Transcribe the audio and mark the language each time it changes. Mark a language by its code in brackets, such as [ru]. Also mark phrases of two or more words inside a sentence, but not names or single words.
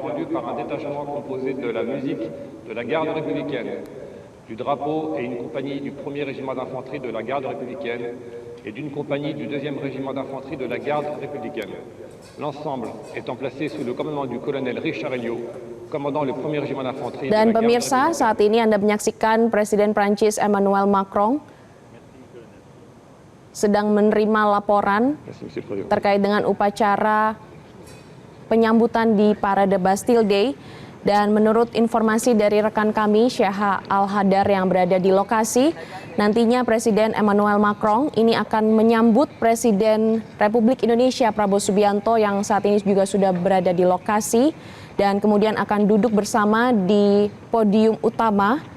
[fr] rendus par un détachement composé de la musique de la garde républicaine, du drapeau et une compagnie du 1er régiment d'infanterie de la garde républicaine et d'une compagnie du 2e régiment d'infanterie de la garde républicaine. L'ensemble étant placé sous le commandement du colonel Richard Elliot, commandant le 1er régiment d'infanterie. [id] Dan pemirsa, saat ini Anda menyaksikan Presiden Prancis Emmanuel Macron sedang menerima laporan terkait dengan upacara penyambutan di parade Bastille Day. Dan menurut informasi dari rekan kami, Syaha Al-Hadar yang berada di lokasi, nantinya Presiden Emmanuel Macron ini akan menyambut Presiden Republik Indonesia Prabowo Subianto yang saat ini juga sudah berada di lokasi dan kemudian akan duduk bersama di podium utama